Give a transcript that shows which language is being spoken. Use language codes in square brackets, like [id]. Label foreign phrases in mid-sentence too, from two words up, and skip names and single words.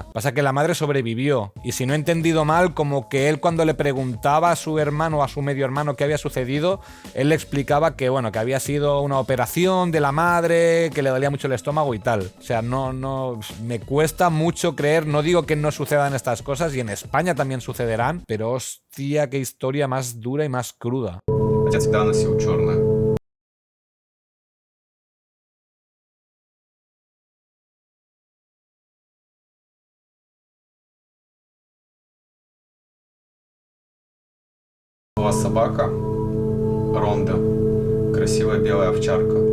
[es] Pasa que la madre sobrevivió y, si no he entendido mal, como que él, cuando le preguntaba a su hermano o a su medio hermano qué había sucedido, él le explicaba que, bueno, que había sido una operación de la madre, que le dolía mucho el estómago y tal. O sea, no me cuesta mucho creer, no digo que no sucedan estas cosas, y en España también sucederán, pero hostia, qué historia más dura y más cruda. [ru] Отец всегда носил черное. Была собака Ронда, красивая белая овчарка.